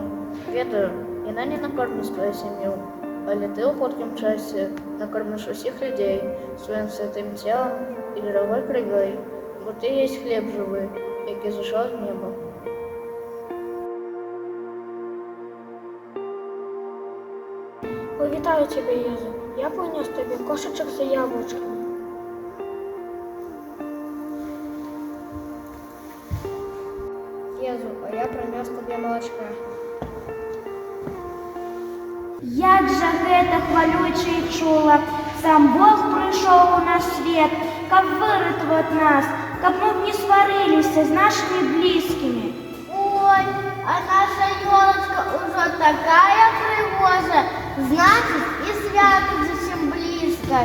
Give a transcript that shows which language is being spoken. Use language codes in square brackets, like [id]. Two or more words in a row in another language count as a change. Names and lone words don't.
[be] Ведаю, яна [uk] не накормить твою сім'ю, але ти у хуткім часі накормиш усіх людей своїм святим тілом і дорогою кров'ю, бо ти єсть хліб живий, який зійшов з неба. Вітаю тебе, Єзу. Я принес тобі кошечок за яблучками. Езу, а я принес тобі молочка. [be] Як жа гэта хвалюча і чула, сам Бог прыйшоў у наш свет, каб выратаваць нас, каб мы не сварыліся з нашымі блізкімі. Ой, а наша ёлочка ўжо такая прыгожая, значыць, і свято зусім блізка.